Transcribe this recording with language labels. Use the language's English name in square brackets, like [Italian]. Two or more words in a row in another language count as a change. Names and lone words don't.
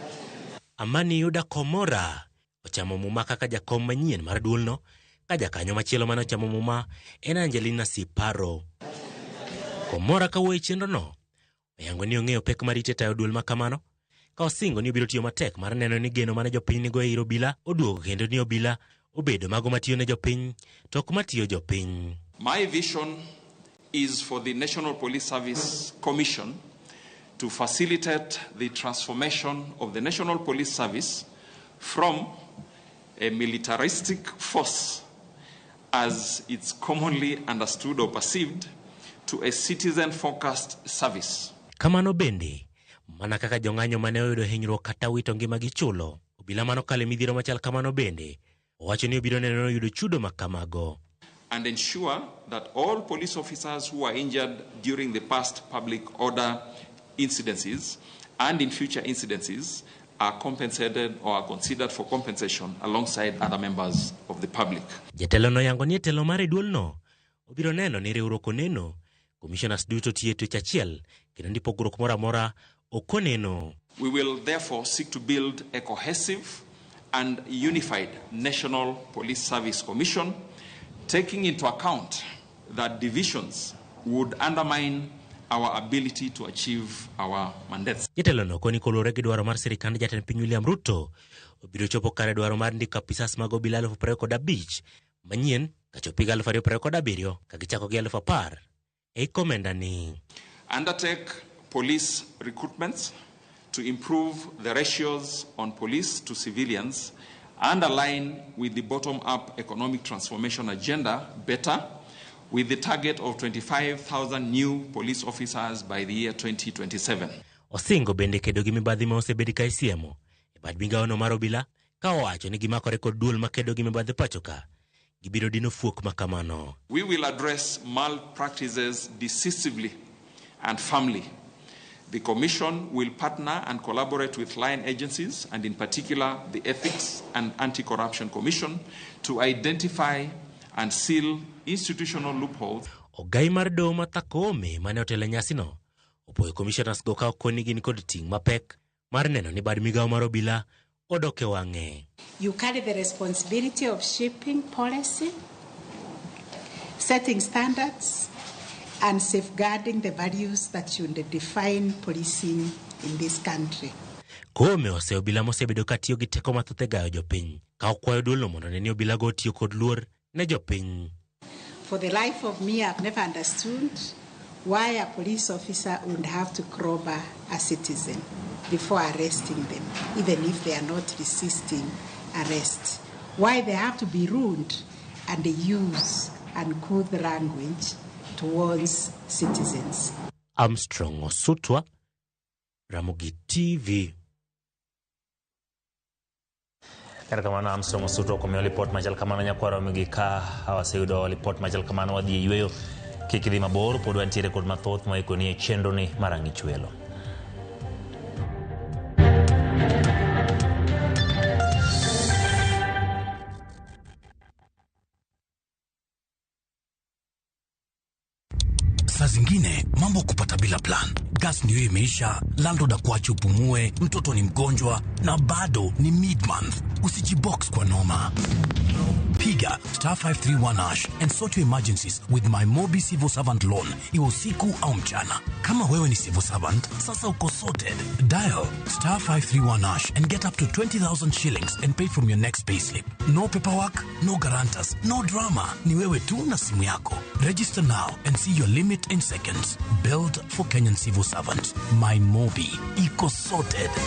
[Luo (Kenya and Tanzania)] Amani Yuda Komora ochamo muma kaka jakom manyien mar duolno, ka jakanyo machielo mane ochamo muma en Angelina Siparo. Komora kawuoyo e chenrono oyango ni ong'eyo pek mar ite tayo duol ma kamano, ka osingo ni obiro tiyo matek mar neno ni geno mane jopiny nigo e ir obila oduogo, kendo ni obila obedo mago matiyo ne jopiny to ok matiyo jopiny. [English] My vision is for the National Police Service Commission to facilitate the transformation of the National Police Service from a militaristic force, as it's commonly understood or perceived, to a citizen-focused service. [Luo (Kenya and Tanzania)] Kamano bende, mana kaka jong'anyo mane oyudo hinyruok kata wito ngimagi chulo, obila mano kale midhiero machal kamano bende owacho ni obiro neno yudo chudo makamago. [English] And ensure that all police officers who are injured during the past public order incidences and in future incidences are compensated or are considered for compensation alongside other members of the public. [Luo (Kenya and Tanzania)] Jatelo no yango ni telo mare duolno obiro neno ni riwruok oneno commissioners duto tiyo tich achiel kendo ndi pogruok moro amora okoneno. [English] We will therefore seek to build a cohesive and unified National Police Service Commission, taking into account that divisions would undermine our ability to achieve our mandates. [Luo (Kenya and Tanzania)] Jatelo no koni kolore gi dwaro mar sirikand jatend piny William Ruto obiro chopo kare dwaro mar ndiko apisas mag obila 25,000 manyien kachopi 2027 ka gichako gi 10,000 e komenda ni. [English] Undertake police recruitments to improve the ratios on police to civilians and align with the bottom-up economic transformation agenda better, with the target of 25,000 new police officers by the year 2027. [Luo (Kenya and Tanzania)] Osingo bende kedo gi mibadhi ma osebedi ka isiemo e bad migawono mar obila, ka owacho ni gimakore kod duol makedo gi mibadhi pachoka gibiro dino fuok makamano. [English] We will address malpractices decisively and firmly. The Commission will partner and collaborate with line agencies, and in particular the Ethics and Anti-Corruption Commission, to identify and seal institutional loopholes. [Luo (Kenya and Tanzania)] Ogai mar Doho Martha Koome mane otelo nyasi no opoyo commissioners go ka okoni gin kod ting' mapek mar neno ni bad migawo mar obila odoke wang'e. [English] You carry the responsibility of shaping policy, setting standards, and safeguarding the values that should define policing in this country. [Luo (Kenya and Tanzania)] Koome ose obila mosebedo ka tiyo gi teko mathoth e gayo jopiny, ka okwayo duolno mondo ne ni obila go tiyo kod luor ne jopiny. [English] For the life of me, I've never understood why a police officer would have to crowbar a citizen before arresting them, even if they are not resisting arrest. Why they have to be rude and use uncouth language towards citizens. [Luo (Kenya and Tanzania)] Armstrong Osutwa, Ramogi TV. Kata kamano Armstrong Osutwa komeo report machal kamano nyakwaro migi ka hawaseyudo report machal kamano wadhi yweyo kik idhi mabor pod wantiere kod mathoth maikoni e chenro ni marang'ich welo. [Swahili] Saa zingine mambo kupata bila plan. Gas ndio imeisha, landlord akuache upumue, mtoto ni mgonjwa na bado ni mid-month. Usijibox kwa noma. Piga [English] *531# and sort your emergencies with my Mobi Civil Servant Loan, [Swahili] iwe usiku au mchana. Kama wewe ni [English] civil servant, [Swahili] sasa uko sorted. [English] Dial *531# and get up to 20,000 shillings and pay from your next payslip. No paperwork, no guarantors, no drama. [Swahili] Ni wewe tu na simu yako. [English] Register now and see your limit in seconds. Build for Kenyan civil servants. [Swahili] My Mobi, iko sorted.